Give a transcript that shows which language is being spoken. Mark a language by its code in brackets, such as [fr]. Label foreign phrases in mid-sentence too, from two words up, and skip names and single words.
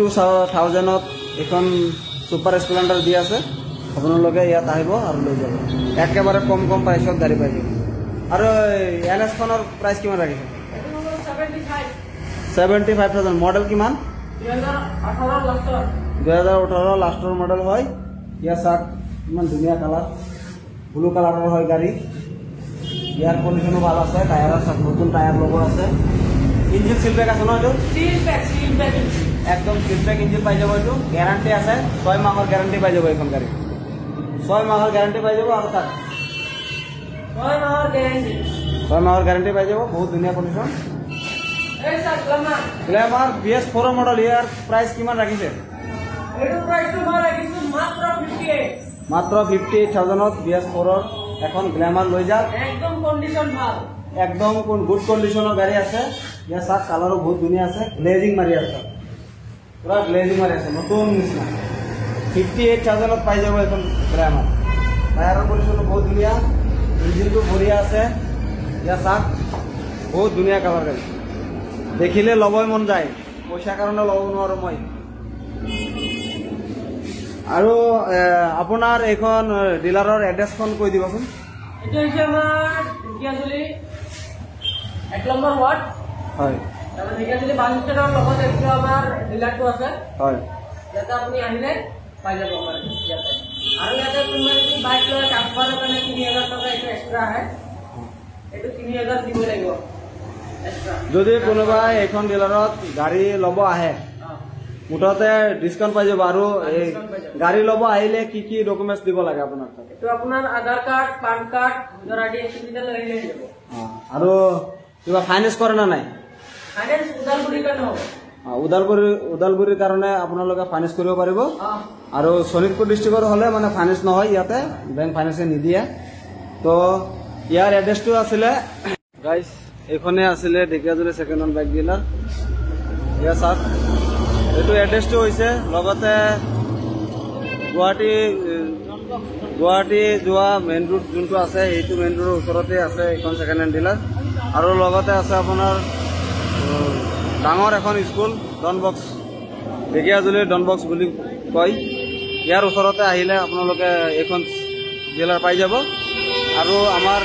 [as] 62,000 এখন সুপার স্প্লেন্ডার দি আছে আপোনালোকে ইয়াত আহিব আৰু লৈ যাব একেবাৰে কম প্ৰাইসত গাড়ী পাই যাব আৰু NS খনৰ প্ৰাইস কিমান ৰাখিছে 75,000 মডেল কিমান 2018 লাষ্টৰ মডেল হয় ইয়া চাক ইমান ধুনীয়া কালাৰ [en] blue colour [as] হয় গাড়ী ইয়াৰ কন্ডিশনো ভাল আছে টায়াৰৰ চাক নতুন টায়াৰ লগোৱা আছে [en] engine seal pack [as] আছে ন এইটো সিলবেক একদম [en] seal pack engine [as] পাই যাব এইটো গ্যারান্টি আছে 6 মাহৰ গ্যারান্টি পাই যাব এখন গাড়ী 6 মাহৰ গ্যারান্টি পাই যাব আৰু তাক 6 মাহৰ গ্যারান্টি 6 মাহৰ গ্যারান্টি পাই যাব বহুত ধুনীয়া কন্ডিশন এই স্যার গ্ল্যামার BS4 মডেল ইয়ার প্রাইস কিমান ৰাখিছে এটার প্রাইস মই রাখিছো মাত্র 58 মাত্ৰ 58,000 BS4 এখন গ্ল্যামার লৈ যাওক একদম কন্ডিশন ভাল একদম [en] good condition [as] গাড়ী আছে ইয়াৰ সাত কালাৰো বহুত ধুনীয়া আছে গ্লেজিং মাৰি আছে পুৰা গ্লেজিং মাৰি আছে নতুন নিচিনা 58,000 পাই যাব এখন গ্ল্যামার টায়াৰৰ কন্ডিশন বহুত ধুনীয়া ইঞ্জিনটো বঢ়িয়া আছে ইয়াৰ সাত বহুত ধুনীয়া কালাৰ গাড়ী দেখিলে লবই মন যায় পইচা কাৰণে লব নোৱাৰো মই আৰু আপোনাৰ এখন ডিলাৰৰ এড্ৰেছখন কৈ দিবচোন [bn] এটা হচ্ছে আমার ঢেকিয়াজুলি 1 [en] number ward [as] হয় [bn] তারপর ঢেকিয়াজুলি [en] bus stand [bn] লগত একটু আমার ডিলারটো আছে [as] হয় যাতে আপনি আহিলে পাই যাব আমার ইয়াতে আর ইয়াতে কোনোবা যদি বাইক লয় ট্রান্সফারের কাৰণে 3000 টাকা একটু এক্সট্রা আহে এটো 3000 দিব লাগিব এক্সট্রা যদি কোনোবাই এখন ডিলাৰত গাড়ী ল'ব আহে মুঠতে ডিসকাউন্ট পাই যাব আৰু গাড়ী ল'ব আহিলে কি কি ডকুমেন্টস দিব লাগে আপোনাৰ তাত তো আপোনাৰ আধাৰ [en] card PAN card voter ID [as] এইকেইটা লৈ আহিলে যাব আৰু কিবা ফাইনেন্স কৰে না নাই ফাইনেন্স উদালগুৰি কাৰণে হ'ব উদালগুৰিৰ কাৰণে আপোনালোকে ফাইনেন্স কৰিব পাৰিব আৰু শোণিতপুৰ ডিস্ট্ৰিক্টৰ হলে মানে ফাইনেন্স নহয় ইয়াতে [en] bank finance [as] নিদিয়ে তো ইয়াৰ এড্ৰেছটো আছিলে গাইস এইখনে আছিলে ঢেকিয়াজুলি [en] second hand bike dealer [as] ইয়া সাত এইটো এড্ৰেছটো হৈছে লগতে গুৱাহাটী যোৱা [en] main road [as] যোনটো আছে এইটো [en] main road [as] ওচৰতে আছে এখন [en] second hand dealer [as] আৰু লগতে আছে আপোনাৰ ডাঙৰ এখন স্কুল ডনবক্স ঢেকিয়াজুলিৰ ডনবক্স বুলি কয় ইয়াৰ ওচৰতে আহিলে আপোনালোকে এইখন ডিলাৰ পাই যাব আৰু আমাৰ